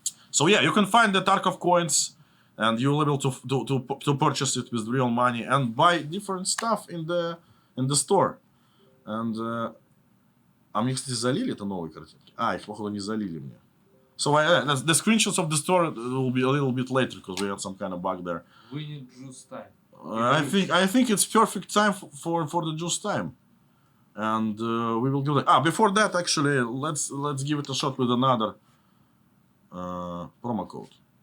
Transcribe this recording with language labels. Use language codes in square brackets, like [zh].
[en] So yeah, you can find the Tarkov coins, and you'll be able to purchase it with real money and buy different stuff in the store. And [ru] мне, кстати, залили это новые картинки. Их, походу, не залили мне. [en] So the screenshots of the store will be a little bit later because we had some kind of bug there. We need juice time. I think it's perfect time for the juice time, and we will do that. Before that, actually, let's give it a shot with another promo code.